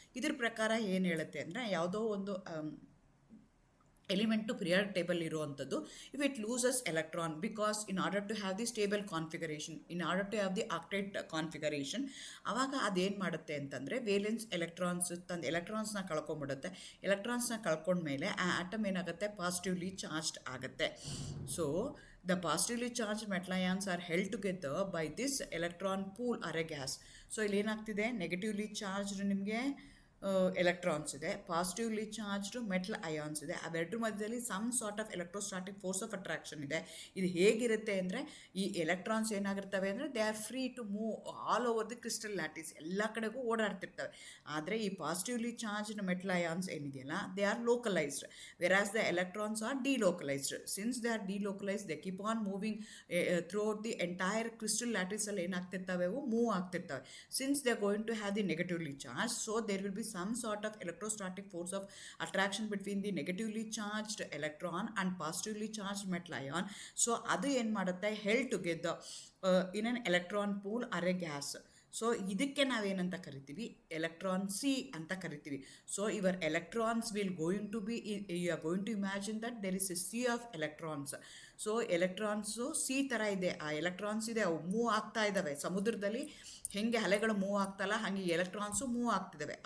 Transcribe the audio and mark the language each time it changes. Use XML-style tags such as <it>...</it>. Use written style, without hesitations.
<kn>ಇದ್ರ ಪ್ರಕಾರ ಏನು ಹೇಳುತ್ತೆ ಅಂದರೆ, ಯಾವುದೋ ಒಂದು ಎಲಿಮೆಂಟು ಪಿರಿಯಾಡಿಕ್ ಟೇಬಲ್ ಇರುವಂಥದ್ದು,</kn> <en>if it loses electron, because in order to have the stable configuration, in order to have the octet configuration,</en> <kn>ಆವಾಗ ಅದೇನು ಮಾಡುತ್ತೆ ಅಂತಂದರೆ ವೇಲೆನ್ಸ್ ಎಲೆಕ್ಟ್ರಾನ್ಸ್ ತಂದು ಎಲೆಕ್ಟ್ರಾನ್ಸ್ನ ಕಳ್ಕೊಂಡ್ಬಿಡುತ್ತೆ. ಎಲೆಕ್ಟ್ರಾನ್ಸ್ನ ಕಳ್ಕೊಂಡ್ಮೇಲೆ ಆ ಆಟಮ್ ಏನಾಗುತ್ತೆ, ಪಾಸಿಟಿವ್ಲಿ ಚಾರ್ಜ್ಡ್ ಆಗುತ್ತೆ.</kn> <en>So the positively charged metal ions are held together by this electron pool or a gas.</en> <kn>So ಇಲ್ಲಿ ಏನಾಗ್ತಿದೆ, ನೆಗೆಟಿವ್ಲಿ ಚಾರ್ಜ್ಡ್ ನಿಮಗೆ ಎಲೆಕ್ಟ್ರಾನ್ಸ್ ಇದೆ, ಪಾಸಿಟಿವ್ಲಿ ಚಾರ್ಜ್ಡ್ ಮೆಟಲ್ ಅಯಾನ್ಸ್ ಇದೆ.</kn> <en>ಅವೆರಡರ ಮಧ್ಯದಲ್ಲಿ some sort of electrostatic force of attraction ಇದೆ.</en> <kn>ಇದು ಹೇಗಿರುತ್ತೆ ಅಂದರೆ, ಈ ಎಲೆಕ್ಟ್ರಾನ್ಸ್ ಏನಾಗಿರ್ತವೆ ಅಂದರೆ,</kn> <en>they are free to move all over the crystal lattice,</en> <kn>ಎಲ್ಲ ಕಡೆಗೂ ಓಡಾಡ್ತಿರ್ತವೆ.</kn> <en>ಆದರೆ ಈ positively charged metal ions ಏನಿದೆಯಲ್ಲ, they are localised, versus the electrons are delocalised. Since they are delocalised, they keep on moving throughout the entire crystal ಲ್ಯಾಟಿಸಲ್ಲಿ</en> <kn>ಏನಾಗ್ತಿರ್ತವೆ, ಅವು move ಆಗ್ತಿರ್ತವೆ.</kn> <en>Since they are going to have the negatively charge, so there will be some sort of electrostatic force of attraction between the negatively charged electron and positively charged metal ion. So</en> <kn>adu ಏನು ಮಾಡುತ್ತೆ,</kn> <en>held together in an electron pool or a gas.</en> <kn>So ಇದಕ್ಕೆ ನಾವೇನಂತ ಕರಿತೀವಿ, electron C ಅಂತ ಕರಿತೀವಿ.</kn> <en>So your electrons will going to be, you are going to imagine that there is a sea of electrons.</en> <kn>So electrons C ಥರ ಇದೆ, ಆ electrons ಇದೆ, ಅವು ಮೂವ್ ಆಗ್ತಾ ಇದ್ದಾವೆ. ಸಮುದ್ರದಲ್ಲಿ ಹೆಂಗೆ ಅಲೆಗಳು ಮೂವ್ ಆಗ್ತಲ್ಲ, ಹಾಗೆ ಎಲೆಕ್ಟ್ರಾನ್ಸು ಮೂವ್ ಆಗ್ತಿದ್ದಾವೆ.</kn>